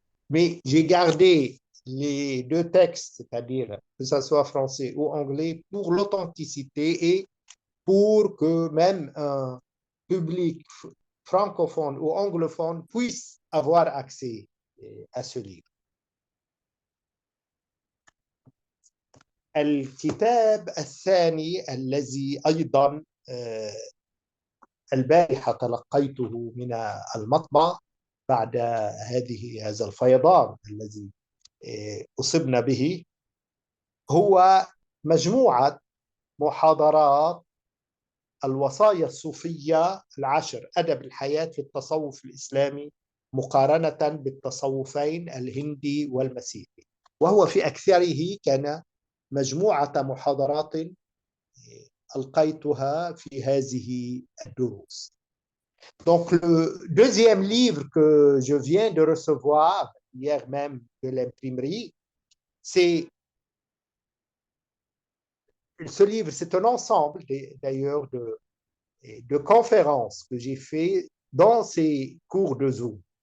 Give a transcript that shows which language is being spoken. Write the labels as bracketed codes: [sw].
[fr] Mais j'ai gardé les 2 textes, c'est-à-dire que ce soit français ou anglais, pour l'authenticité et pour que même un public francophone ou anglophone puisse avoir accès à ce livre. [ar] الكتاب الثاني الذي أيضا البارحة تلقيته من المطبع بعد هذا الفيضان الذي أصبنا به هو مجموعة محاضرات الوصايا الصوفية ال10 أدب الحياة في التصوف الإسلامي مقارنة بالتصوفين الهندي والمسيحي، وهو في أكثره كان مجموعة محاضرات ألقيتها في هذه الدروس. [fr] Donc le deuxième livre que je viens de recevoir hier même de l'imprimerie, c'est ce livre, c'est un ensemble d'ailleurs de conférences que j'ai fait dans ces cours de Zoom.